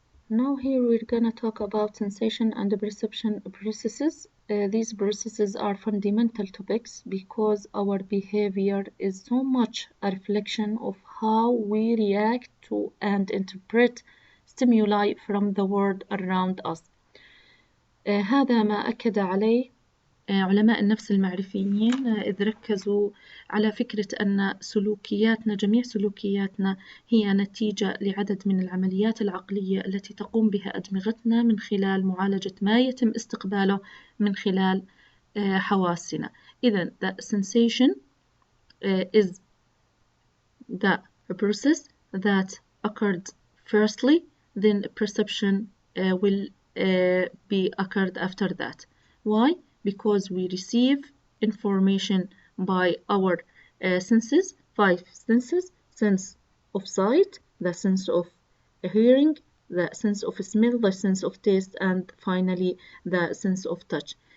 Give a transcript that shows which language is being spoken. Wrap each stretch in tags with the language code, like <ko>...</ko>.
<en>Now here we're gonna talk about sensation and perception processes. These processes are fundamental topics because our behavior is so much a reflection of how we react to and interpret stimuli from the world around us.</en> <ar>هذا ما أكد عليه علماء النفس المعرفيين إذ ركزوا على فكرة أن سلوكياتنا، جميع سلوكياتنا هي نتيجة لعدد من العمليات العقلية التي تقوم بها أدمغتنا من خلال معالجة ما يتم استقباله من خلال حواسنا. إذن</ar> <en>the sensation is the process that occurred firstly, then perception will be occurred after that. Why? Because we receive information by our senses, 5 senses: sense of sight, the sense of hearing, the sense of smell, the sense of taste, and finally the sense of touch.</en>